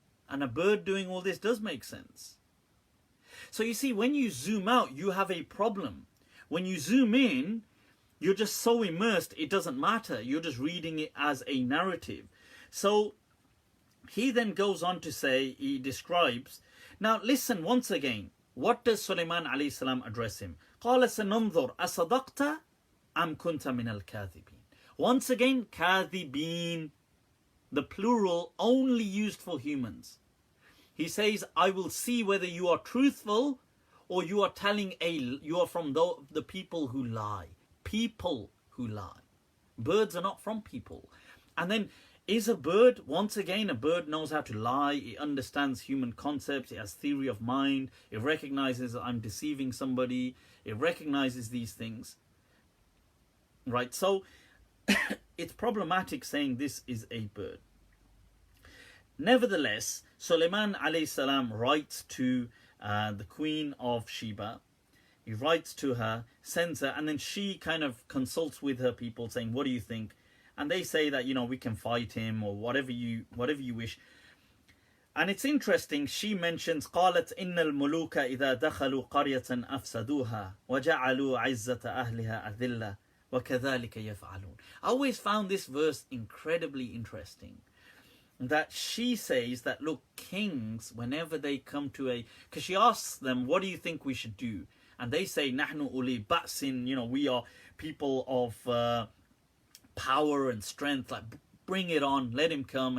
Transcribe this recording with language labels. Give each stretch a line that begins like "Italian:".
English: And a bird doing all this does make sense. So you see, when you zoom out, you have a problem. When you zoom in, you're just so immersed, it doesn't matter. You're just reading it as a narrative. So he then goes on to say, he describes, now listen once again, what does Sulaiman alayhi salam address him?
Arabic: قال سننظر أصدقت أم كنت من الكاذبين.
English: Once again, كاذبين, the plural only used for humans. He says, I will see whether you are truthful or you are you are from the people who lie. People who lie. Birds are not from people. And then, is a bird, once again, a bird knows how to lie. It understands human concepts. It has theory of mind. It recognizes that I'm deceiving somebody. It recognizes these things. Right, so it's problematic saying this is a bird. Nevertheless, Sulaiman alayhi salam writes to the queen of Sheba. He writes to her, sends her, and then she kind of consults with her people saying, what do you think? And they say that, we can fight him or whatever you wish. And it's interesting, she mentions,
Arabic: قالت إن الملوك إذا دخلوا قرية أفسدوها وجعلوا عزة أهلها أذلة وكذلك يفعلون.
English: I always found this verse incredibly interesting. That she says that, look, kings, whenever they come to because she asks them, what do you think we should do? And they say,
Arabic: نحن أولي بأس,
English: we are people of power and strength, like bring it on, let him come.